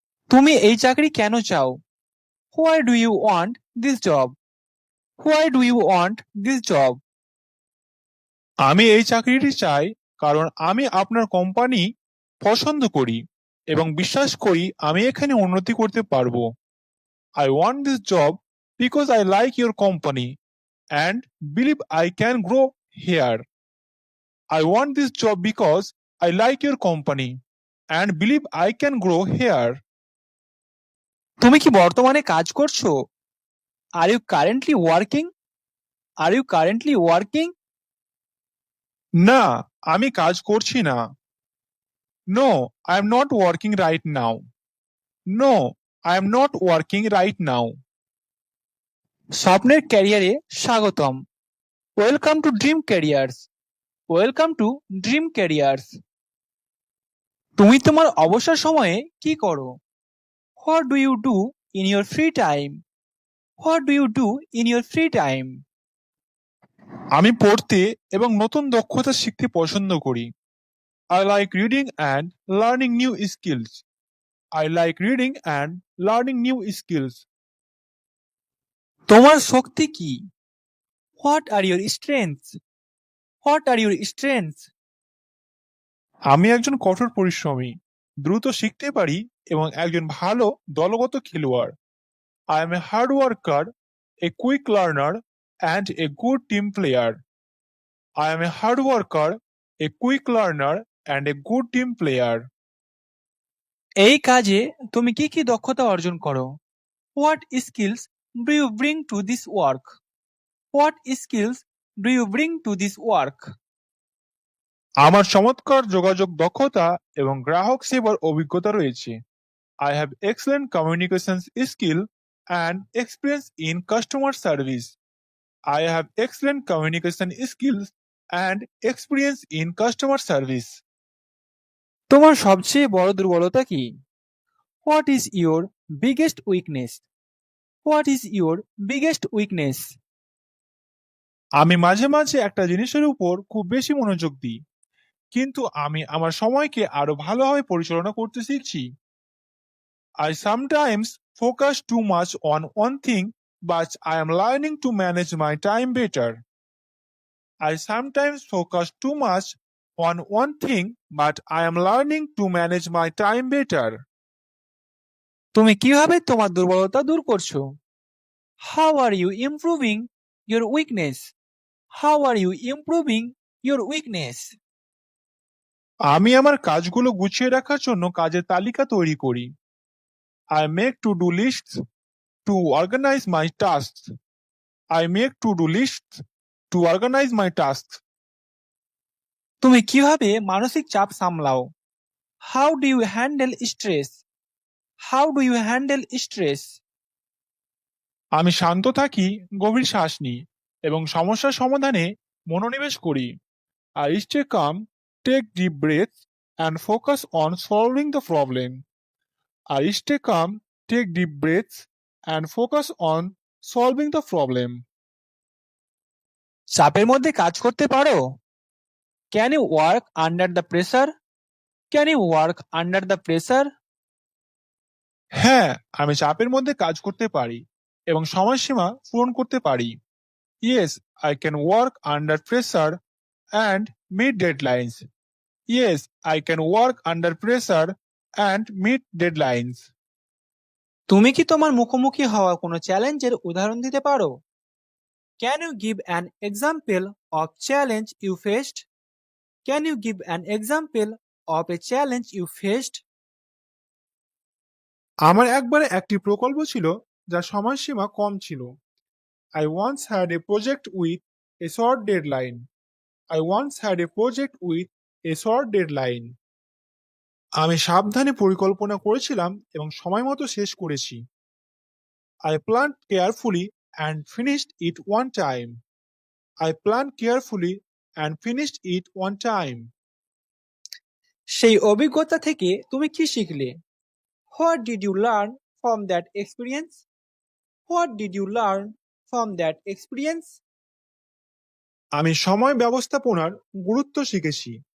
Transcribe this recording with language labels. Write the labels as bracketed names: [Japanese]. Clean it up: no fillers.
[Bangla] তুমি এই চাকরি কেন চাও? [English] Why do you want this job? Why do you want this job? [Bangla] আমি এই চাকরিটি চাই কারণ আমি আপনার কোম্পানি পছন্দ করি এবং বিশ্বাস করি আমি এখানে উন্নতি করতে পারবো। [English] I want this job because I like your company and believe I can grow here. I want this job because I like your company and believe I can grow here. [Bangla] তুমি কি বর্তমানে কাজ করছো? [English] Are you currently working? Are you currently working? [Bangla] না, আমি কাজ করছি না। [English] No, I am not working right now. No, I am not working right now. [Bangla] স্বপ্নের ক্যারিয়ারে স্বাগতম। [English] Welcome to dream careers. Welcome to dream careers. [Bangla] তুমি তোমার অবসর সময়ে কি করো? [English] What do you do in your free time? What do you do in your free time? [Bangla] আমি পড়তে এবং নতুন দক্ষতা শিখতে পছন্দ করি। [English] I like reading and learning new skills. I like reading and learning new skills. [Bangla] তোমার শক্তি কি? [English] What are your strengths? What are your strengths? [Bangla] আমি একজন কঠোর পরিশ্রমী, দ্রুত শিখতে পারি এবং একজন ভালো দলগত খেলোয়াড়। [English] I am a hard worker, a quick learner, and a good team player. I am a hard worker, a quick learner, and a good team player. [Bangla] এই কাজে তুমি কি কি দক্ষতা অর্জন করো? [English] What skills do you bring to this work? What skills do you bring to this work? [Bangla] আমার চমৎকার যোগাযোগ দক্ষতা এবং গ্রাহক সেবার অভিজ্ঞতা রয়েছে। [English] I have excellent communications skill and experience in customer service. I have excellent communication skills and experience in customer service. [Bangla] তোমার সবচেয়ে বড় দুর্বলতা কি? [English] What is your biggest weakness? What is your biggest weakness? [Bangla] আমি মাঝে মাঝে একটা জিনিসের উপর খুব বেশি মনোযোগ দিই, কিন্তু আমি আমার সময়কে আরো ভালোভাবে পরিচালনা করতে শিখছি। [English] I sometimes focus too much on one thing, but I am learning to manage my time better. I sometimes focus too much on one thing, but I am learning to manage my time better. [Bangla] তুমি কিভাবে তোমার দুর্বলতা দূর করছো? [English] How are you improving your weakness? How are you improving your weakness? [Bangla] আমি আমার কাজগুলো গুছিয়ে রাখার জন্য কাজের তালিকা তৈরি করি। [English] I make to-do lists to organize my tasks. I make to-do lists to organize my tasks. [Bangla] তুমি কিভাবে মানসিক চাপ সামলাও? [English] How do you handle stress? How do you handle stress? [Bangla] আমি শান্ত থাকি, গভীর শ্বাস নিই এবং সমস্যার সমাধানে মনোনিবেশ করি। [English] I stay calm, take deep breaths, and focus on solving the problem. I stay calm, take deep breaths, and focus on solving the problem. [Bangla] চাপের মধ্যে কাজ করতে পারো? [English] Can you work under the pressure? Can you work under the pressure? [Bangla] হ্যাঁ, আমি চাপের মধ্যে কাজ করতে পারি এবং সময়সীমা পূরণ করতে পারি। [English] Yes, I can work under pressure and meet deadlines. Yes, I can work under pressure and meet deadlines. [Bangla] তুমি কি তোমার মুখোমুখি হওয়া কোনো চ্যালেঞ্জের উদাহরণ দিতে পারো? [English] Can you give an example of challenge you faced? Can you give an example of a challenge you faced? [Bangla] আমার একবারে একটি প্রকল্প ছিল যার সময়সীমা কম ছিল। [English] I once had a project with a short deadline. I once had a project with a short deadline. [Bangla] আমি সাবধানে পরিকল্পনা করেছিলাম এবং সময় মতো শেষ করেছি। [English] I planned carefully and finished it one time. I planned carefully and finished it one time. [Bangla] সেই অভিজ্ঞতা থেকে তুমি কি শিখলে? [English] What did you learn from that experience? What did you learn from that experience? [Bangla] আমি সময় ব্যবস্থাপনার গুরুত্ব শিখেছি।